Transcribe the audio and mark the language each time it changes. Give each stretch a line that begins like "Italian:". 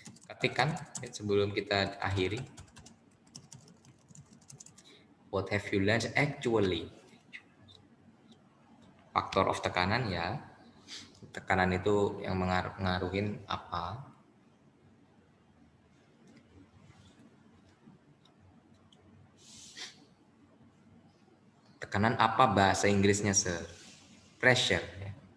Indonesian: Ketikan sebelum kita akhiri.
English: What have you learned actually?
Indonesian: Faktor of tekanan ya. Tekanan itu yang mengaruhin apa? Tekanan apa bahasa Inggrisnya, Sir?
English: Pressure. Ya.